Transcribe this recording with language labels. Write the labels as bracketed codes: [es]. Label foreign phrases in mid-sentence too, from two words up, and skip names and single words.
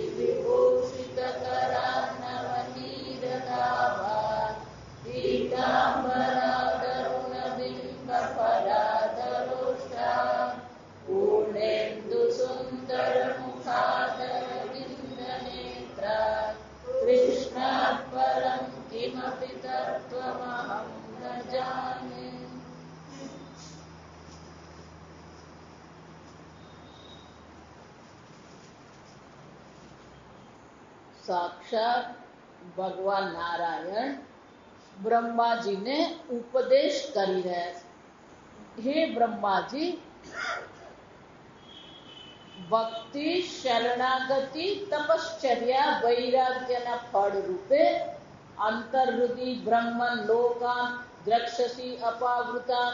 [sa] विभूषितकरान्नवनीरदाभा पीताम्बरादरुणबिम्बफलादरोष्ठा पूर्णेन्दुसुन्दरमुखादरविन्दनेत्रा कृष्णात् परं किमपि तत्त्वमहं न जाने। [gu] સાક્ષાત ભગવાન નારાયણ બ્રહ્માજીને ઉપદેશ કરી રહ્યા છે. હે બ્રહ્માજી, ભક્તિ, શરણાગતિ, તપશ્ચર્યા, વૈરાગ્યના ફળ રૂપે [sa] અંતર્હૃદિ બ્રહ્મન લોકાન દ્રક્ષસી અપાવૃતાન.